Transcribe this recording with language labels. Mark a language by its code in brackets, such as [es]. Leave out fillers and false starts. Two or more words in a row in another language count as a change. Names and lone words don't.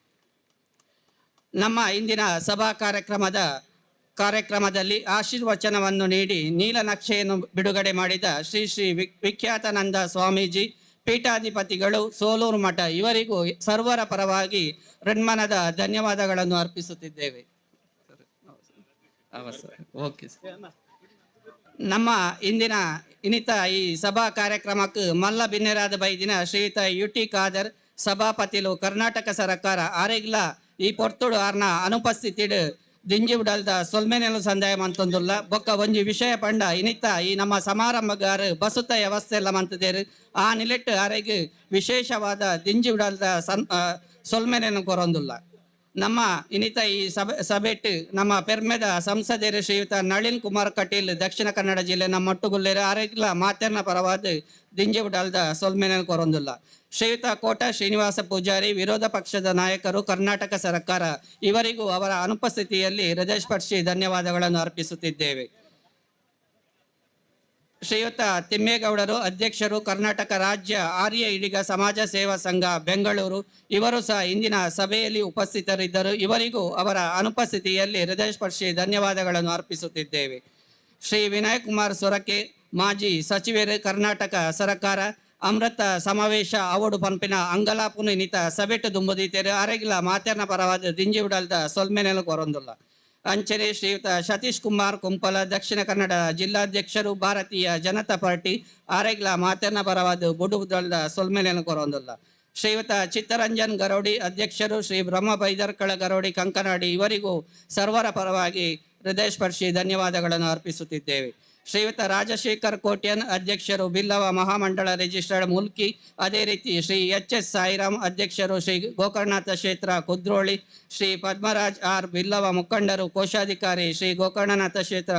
[kn] ನಮ್ಮ ಇಂದಿನ ಸಭಾ ಕಾರ್ಯಕ್ರಮದಲ್ಲಿ ಆಶೀರ್ವಚನವನ್ನು ನೀಡಿ ನೀಲನಕ್ಷೆಯನ್ನು ಬಿಡುಗಡೆ ಮಾಡಿದ ಶ್ರೀ ಶ್ರೀ ವಿಖ್ಯಾತಾನಂದ ಸ್ವಾಮೀಜಿ ಪೀಠಾಧಿಪತಿಗಳು ಸೋಲೂರು ಮಠ ಇವರಿಗೂ ಸರ್ವರ ಪರವಾಗಿ ಹೃನ್ಮನದ ಧನ್ಯವಾದಗಳನ್ನು ಅರ್ಪಿಸುತ್ತಿದ್ದೇವೆ. ಓಕೆ. [tcy] ನಮ್ಮ ಇನಿತ ಈ ಸಭಾ ಕಾರ್ಯಕ್ರಮಕ್ಕೆ ಮಲ್ಲ ಬಿನ್ನೆರಾದ ಬೈದಿನ ಶ್ರೀಯುತ UT ಖಾದರ್ ಸಭಾಪತಿಲು ಕರ್ನಾಟಕ ಸರ್ಕಾರ ಆರೆಗ್ಲ ಈ ಪೊರ್ತುಡು ಆರ್ನ ಅನುಪಸ್ಥಿತಿಡ್ ದಿಂಜಿ ಬಿಡಲ್ದ ಸೊಲ್ಮೆನೆಲು ಸಂದಾಯ ಮಂತೊಂದುಲ್ಲ ಬೊಕ್ಕ ಒಂಜಿ ವಿಷಯ ಪಂಡ ಇನಿತ ಈ ನಮ್ಮ ಸಮಾರಂಭಗಾರು ಬಸುತ್ತ ವ್ಯವಸ್ಥೆ ಎಲ್ಲ ಮಂತದೇರು ಆ ನಿಲೆಟ್ಟು ಆರೆಗ್ ವಿಶೇಷವಾದ ದಿಂಜಿ ಬಿಡಲ್ದ ಸೊಲ್ಮೆನೆನು ಕೊರೊಂದುಲ್ಲ ನಮ್ಮ ಇನಿತ ಈ ಸಭೆಟ್ ನಮ್ಮ ಪೆರ್ಮೆದ ಸಂಸದೆರು ಶ್ರೀಯುತ ನಳಿನ್ ಕುಮಾರ್ ಕಟೀಲ್ ದಕ್ಷಿಣ ಕನ್ನಡ ಜಿಲ್ಲೆ ನಮ್ಮ ಒಟ್ಟುಗುಲ್ಲೇರು ಆರೆಗ್ಲ ಮಾತೆರ್ನ ಪರವಾದ ದಿಂಜಿ ಬಿಡಲ್ದ ಸೊಲ್ಮೆನೆನು ಕೊರೊಂದುಲ್ಲ ಶ್ರೀಯುತ ಕೋಟ ಶ್ರೀನಿವಾಸ ಪೂಜಾರಿ ವಿರೋಧ ಪಕ್ಷದ ನಾಯಕರು ಕರ್ನಾಟಕ ಸರ್ಕಾರ [kn] ಇವರಿಗೂ ಅವರ ಅನುಪಸ್ಥಿತಿಯಲ್ಲಿ ಹೃದಯಸ್ಪರ್ಶಿ ಧನ್ಯವಾದಗಳನ್ನು ಅರ್ಪಿಸುತ್ತಿದ್ದೇವೆ. ಶ್ರೀಯುತ ತಿಮ್ಮೇಗೌಡರು ಅಧ್ಯಕ್ಷರು ಕರ್ನಾಟಕ ರಾಜ್ಯ ಆರ್ಯ ಈಡಿಗ ಸಮಾಜ ಸೇವಾ ಸಂಘ ಬೆಂಗಳೂರು ಇವರು ಸಹ ಇಂದಿನ ಸಭೆಯಲ್ಲಿ ಉಪಸ್ಥಿತರಿದ್ದರು. ಇವರಿಗೂ ಅವರ ಅನುಪಸ್ಥಿತಿಯಲ್ಲಿ ಹೃದಯಸ್ಪರ್ಶಿ ಧನ್ಯವಾದಗಳನ್ನು ಅರ್ಪಿಸುತ್ತಿದ್ದೇವೆ. [tcy] ಶ್ರೀ ವಿನಯ್ ಕುಮಾರ್ ಸೊರಕೆ ಮಾಜಿ ಸಚಿವರು ಕರ್ನಾಟಕ ಸರ್ಕಾರ ಅಮೃತ ಸಮಾವೇಶ ಅವಡು ಪಂಪಿನ ಅಂಗಲಾಪುನು ಇನಿತ ಸಭೆಟ್ ದುಂಬುದೀತೆರು ಅರೆಗಿಲ ಮಾತೆರ್ನ ಪರವಾದ ದಿಂಜಿ ಬಿಡಲ್ದ ಸೊಲ್ಮೆನೆಲು ಕೊರೊಂದುಲ್ಲ ಅಂಚನೆ ಶ್ರೀಯುತ ಸತೀಶ್ ಕುಮಾರ್ ಕುಂಪಲ ದಕ್ಷಿಣ ಕನ್ನಡ ಜಿಲ್ಲಾಧ್ಯಕ್ಷರು ಭಾರತೀಯ ಜನತಾ ಪಾರ್ಟಿ ಆರೆಗ್ಲ ಮಾತೆರ್ನ ಪರವಾದ ಬುಡು ಬಿಡಲ್ದ ಸೊಲ್ಮೆನೆಲು ಕೊರೊಂದುಲ್ಲ ಶ್ರೀಯುತ ಚಿತ್ತರಂಜನ್ ಗರೌಡಿ ಅಧ್ಯಕ್ಷರು ಶ್ರೀ ಬ್ರಹ್ಮ ಬೈದರ್ಕಳ ಗರೌಡಿ ಕಂಕನಾಡಿ [kn] ಇವರಿಗೂ ಸರ್ವರ ಪರವಾಗಿ ಹೃದಯಸ್ಪರ್ಶಿ ಧನ್ಯವಾದಗಳನ್ನು ಅರ್ಪಿಸುತ್ತಿದ್ದೇವೆ. ಶ್ರೀಯುತ ರಾಜಶೇಖರ್ ಕೋಟ್ಯನ್ ಅಧ್ಯಕ್ಷರು ಬಿಲ್ಲವ ಮಹಾಮಂಡಳ ರಿಜಿಸ್ಟರ್ಡ್ ಮುಲ್ಕಿ ಅದೇ ರೀತಿ ಶ್ರೀ ಎಚ್.ಎಸ್. ಸಾಯಿರಾಮ್ ಅಧ್ಯಕ್ಷರು ಶ್ರೀ ಗೋಕರ್ಣನಾಥ ಕ್ಷೇತ್ರ ಕುದ್ರೋಳಿ ಶ್ರೀ ಪದ್ಮರಾಜ್ ಆರ್ ಬಿಲ್ಲವ ಮುಖಂಡರು ಕೋಶಾಧಿಕಾರಿ ಶ್ರೀ ಗೋಕರ್ಣನಾಥ ಕ್ಷೇತ್ರ